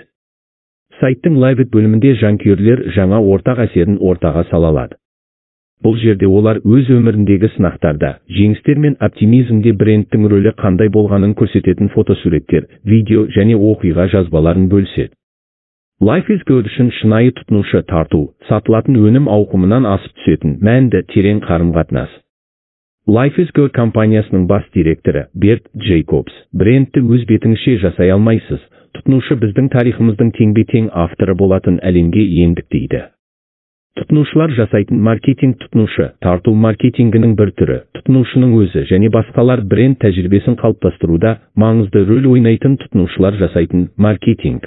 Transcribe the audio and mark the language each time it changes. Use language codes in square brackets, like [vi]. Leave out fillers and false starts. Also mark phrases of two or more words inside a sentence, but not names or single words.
[kk] Сайттың Live It бөлімінде жанкүйерлер жаңа ортақ әсерін ортаға сала алады. Бұл жерде олар өз өміріндегі сынақтарда, жеңістер мен оптимизмде брендтің рөлі қандай болғанын көрсететін фотосуреттер, видео және оқиға жазбаларын бөліседі. Life is Good үшін шынайы тұтынушы тарту, сатылатын өнім ауқымынан асып түсетін мәнді терең қарым-қатынас. Life is Good компаниясының бас директоры Берт Джейкобс, брендті өз бетіңізше жасай алмайсыз, тұтынушы біздің тарихымыздың теңбе-тең авторы болатын әлемге ендік дейді. Тұтынушылар жасайтын маркетинг тұтынушы тарту маркетингінің бір түрі, тұтынушының өзі және басқалар бренд тәжірибесін қалыптастыруда маңызды рөл ойнайтын тұтынушылар жасайтын маркетинг.